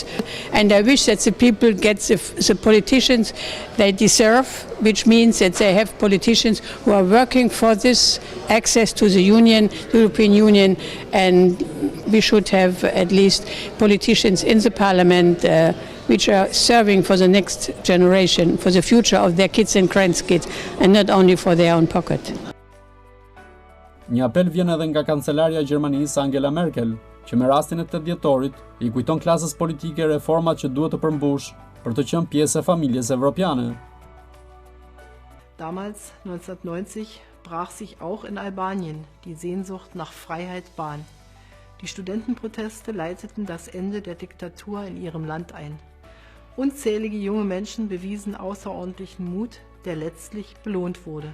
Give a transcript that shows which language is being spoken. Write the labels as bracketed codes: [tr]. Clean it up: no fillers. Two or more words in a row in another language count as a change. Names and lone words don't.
[en] And I wish that the people get the politicians they deserve, which means that they have politicians who are working for this access to the Union, the European Union, and we should have at least politicians in the parliament which are serving for the next generation, for the future of their kids and grandkids, and not only for their own pocket. [sq] Një apel vjen edhe nga kancelarja e Gjermanisë Angela Merkel, që me rastin e 8 dhjetorit i kujton klasës politike reformat që duhet të përmbush për të qenë pjesë e familjes evropiane. [de] Damals, 1990, brach sich auch in Albanien die Sehnsucht nach Freiheit Bahn. Die Studentenproteste leiteten das Ende der Diktatur in ihrem Land ein. Unzählige junge Menschen bewiesen außerordentlichen Mut, der letztlich belohnt wurde.